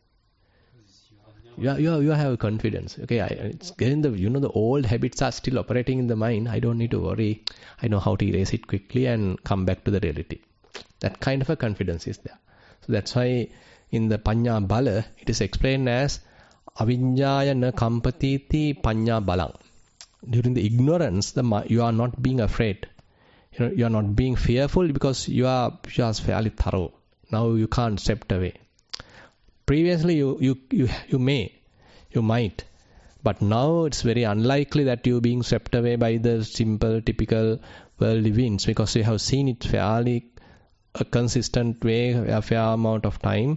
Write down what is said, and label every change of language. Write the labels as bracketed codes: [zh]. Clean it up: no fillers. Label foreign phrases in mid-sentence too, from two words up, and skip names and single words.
[en] You have confidence. Okay, it's getting the old habits are still operating in the mind. I don't need to worry. I know how to erase it quickly and come back to the reality. That kind of a confidence is there. So that's why in the [pi] panya bala [en] it is explained as [pi] aviññāya na kampatiti panya balang. [en] During the ignorance, you are not being afraid. You are not being fearful because you are fairly thorough. Now you can't step away. Previously you might, but now it's very unlikely that you being swept away by the simple, typical worldly winds, because you have seen it fairly a consistent way, a fair amount of time.